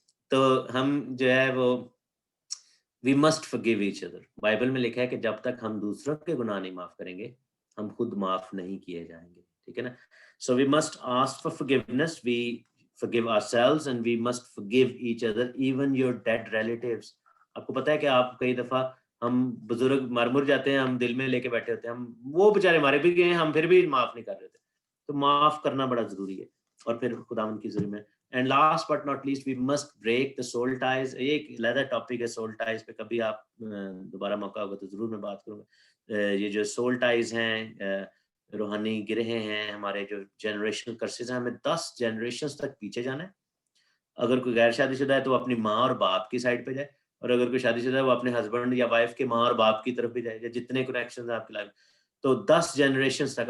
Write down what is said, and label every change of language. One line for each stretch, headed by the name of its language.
Urdu: تو ہم جو ہے وہ
English: we must forgive each other.
Urdu: Bible میں لکھا ہے کہ جب تک ہم دوسروں کے گناہ نہیں معاف کریں گے ہم خود معاف نہیں کیے جائیں گے, ٹھیک ہے نا.
English: So we must ask for forgiveness, we forgive ourselves and we must forgive each other, even your dead relatives.
Urdu: آپ کو پتہ ہے کہ آپ کئی دفعہ ہم بزرگ مر جاتے ہیں, ہم دل میں لے کے بیٹھے ہوتے ہیں, ہم وہ بیچارے مارے بھی گئے ہیں, ہم پھر بھی معاف نہیں کر رہے تھے. تو معاف کرنا بڑا ضروری ہے, اور پھر خداوند کی ظلم ہے.
English: And last but not least, we must break the soul ties.
Urdu: یہ ایک علیحدہ ٹاپک ہے soul ties پہ, کبھی آپ دوبارہ موقع ہوگا تو ضرور میں بات کروں گا. یہ جو soul ties ہیں, روحانی گرہیں ہیں, ہمارے جو جنریشنل کرسز ہیں, ہمیں 10 جنریشنز تک پیچھے جانا ہے. اگر کوئی غیر شادی شدہ ہے تو وہ اپنی ماں اور باپ کی سائڈ پہ جائے, اور اگر کوئی شادی شدہ ہے وہ اپنے ہسبینڈ یا وائف کے ماں اور باپ کی طرف بھی جائے, یا جتنے کنیکشنز ہیں آپ کی لائف, تو 10 جنریشنز تک.